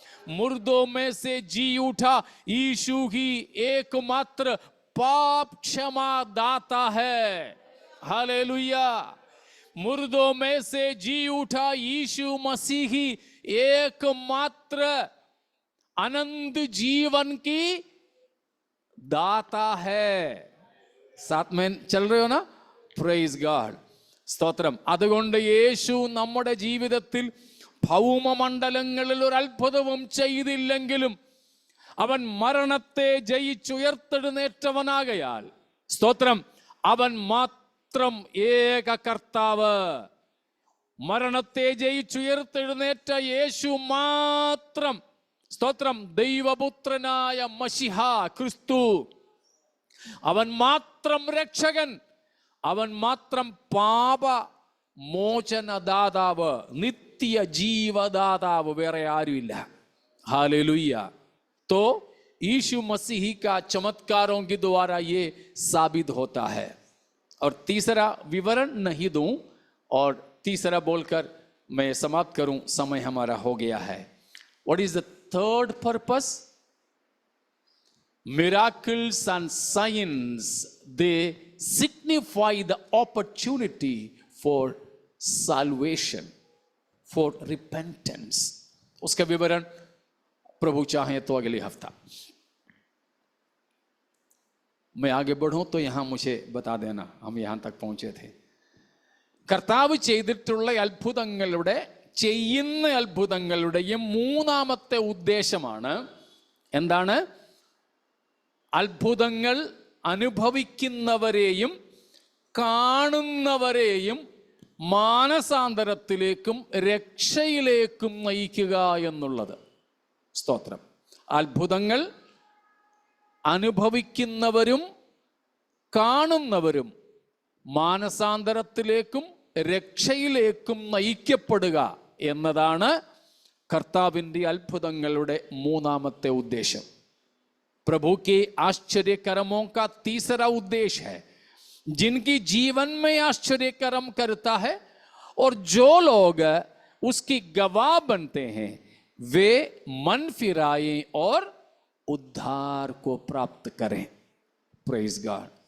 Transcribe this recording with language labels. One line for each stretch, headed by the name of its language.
Hindi: मुर्दों में से जी उठा यीशु ही एकमात्र पाप क्षमा दाता है। हालेलुया। मुर्दों में से जी उठा यीशु मसीह ही एकमात्र अनंत जीवन की दाता है। साथ में चल रहे हो ना?
English: praise God,
Hindi: സ്തോത്രം.
Malayalam: അതുകൊണ്ട് യേശു നമ്മുടെ ജീവിതത്തിൽ ഭൗമമണ്ഡലങ്ങളിൽ ഒരു അത്ഭുതവും ചെയ്തില്ലെങ്കിലും അവൻ മരണത്തെ ജയിച്ചുയർത്തെഴുന്നേറ്റവനാകയാൽ, സ്തോത്രം, അവൻ മാത്രം ഏക കർത്താവ്. മരണത്തെ ജയിച്ചുയർത്തെഴുന്നേറ്റ യേശു മാത്രം, സ്തോത്രം, ദൈവപുത്രനായ മശിഹ ക്രിസ്തു, അവൻ മാത്രം രക്ഷകൻ, അവൻ മാത്രം പാപ മോചനദാതാവ്, നിത്യ ജീവദാതാവ്, വേറെ ആരുമില്ല.
Hindi: हालेलुया. तो यीशु मसीह का चमत्कारों के द्वारा ये साबित होता है. और तीसरा विवरण नहीं दूं और तीसरा बोलकर मैं समाप्त करूं, समय हमारा हो गया है.
English: What is the third purpose? Miracles and signs, they signify the opportunity for salvation, for repentance.
Hindi: उसका विवरण प्रभु चाहे तो अगले हफ्ता. मैं आगे बढ़ूं तो यहां मुझे बता देना, हम यहां तक पहुंचे थे.
Malayalam: കർത്താവ് ചെയ്തിട്ടുള്ള അത്ഭുതങ്ങളുടെ, ചെയ്യുന്ന അത്ഭുതങ്ങളുടെയും മൂന്നാമത്തെ ഉദ്ദേശമാണ് എന്താണ്? അത്ഭുതങ്ങൾ അനുഭവിക്കുന്നവരെയും കാണുന്നവരെയും മാനസാന്തരത്തിലേക്കും രക്ഷയിലേക്കും നയിക്കുക എന്നുള്ളത്. സ്തോത്രം. അത്ഭുതങ്ങൾ അനുഭവിക്കുന്നവരും കാണുന്നവരും മാനസാന്തരത്തിലേക്കും രക്ഷയിലേക്കും നയിക്കപ്പെടുക എന്നതാണ് കർത്താവിൻ്റെ അത്ഭുതങ്ങളുടെ മൂന്നാമത്തെ ഉദ്ദേശം.
Hindi: प्रभु के आश्चर्य कर्मों का तीसरा उद्देश्य है जिनकी जीवन में आश्चर्य कर्म करता है और जो लोग उसकी गवाह बनते हैं वे मन फिराएं और उद्धार को प्राप्त करें.
English: Praise God.